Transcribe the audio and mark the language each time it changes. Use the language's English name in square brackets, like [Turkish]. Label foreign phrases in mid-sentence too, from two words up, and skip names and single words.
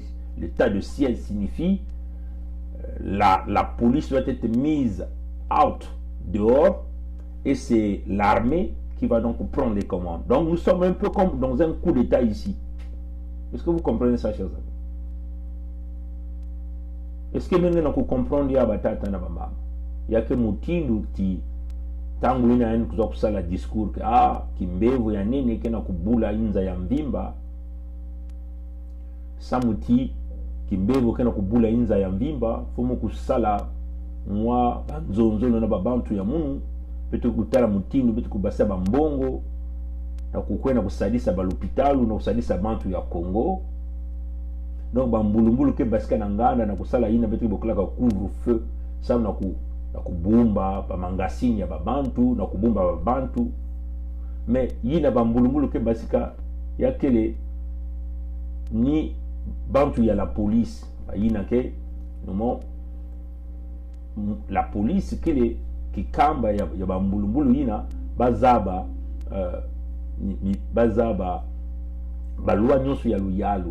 [French] L'état de siège signifie la police doit être mise out, dehors, et c'est l'armée qui va donc prendre les commandes. Donc nous sommes un peu comme dans un coup d'état ici. Est-ce que vous comprenez ça, chers amis? Est-ce que maintenant vous comprenez il y a que [Kituba (Democratic Republic of Congo)] Moutindu qui tangu ina yani kuza kusala discours que kimbevu ya nini kena kubula inza ya mvimba samuti kimbevu kena kubula inza ya mvimba fumu kusala mwa banzonzo na babantu ya munu petu kutala Mutindu petu kubasa bambongo na kukwena kusadisa balopitalu na kusadisa bantu ya Congo. Donc bambulumbulu ke basika na nganda na kusala ina petu bokolaka couvre-feu sa na kubumba bamangasini ya babantu na kubumba babantu, mais yina bambulumbulu ke basika ya kele ni bantu ya [French] la police [Kituba (Democratic Republic of Congo)] yina ke nomo [French] la police [Kituba (Democratic Republic of Congo)] kele kikamba ya bambulumbulu yina bazaba bazaba balua nyonso ya luyalu.